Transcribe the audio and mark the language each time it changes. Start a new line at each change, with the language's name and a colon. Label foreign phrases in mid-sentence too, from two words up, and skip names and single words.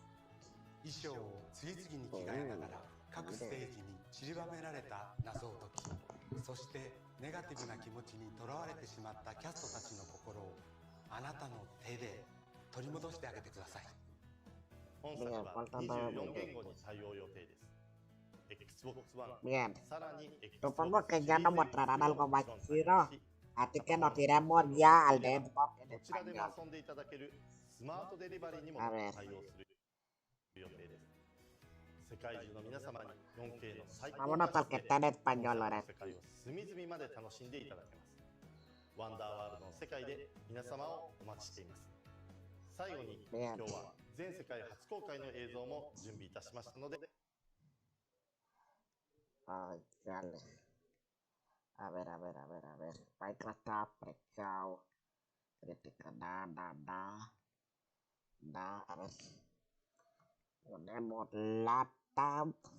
Japanese: 衣装を次々に着替えながら各ステージに散りばめられた謎を解き、そしてネガティブな気持ちにとらわれてしまったキャストたちの心をあなたの手で取り戻してあげてください。本作は24言語に対応予定です。Xbox One
Spanish: Bien,
Japanese: さらに
Spanish: supongo que ya no mostrarán algo más chido Así que nos tiramos ya al de Xbox en
Japanese: どちらでも
Spanish: español.
Japanese: 遊んでいただけるスマートデリバリーにも
Spanish: A ver.
Japanese: 対応する予定です。世界中の皆様に 4K の最高
Spanish: Vámonos
Japanese: 画
Spanish: al
Japanese: 質
Spanish: que
Japanese: で
Spanish: está en
Japanese: コンサ
Spanish: español
Japanese: ート
Spanish: ahora.
Japanese: の世界を隅々まで楽しんでいただけます。ワンダーワールドの世界で皆様をお待ちしています。最後に今日は全世界初公開の映像も準備いたしましたので。
Spanish: Ay, dale. A ver. Minecraft está apreciado. Crítica, da. A ver. Ponemos Latam.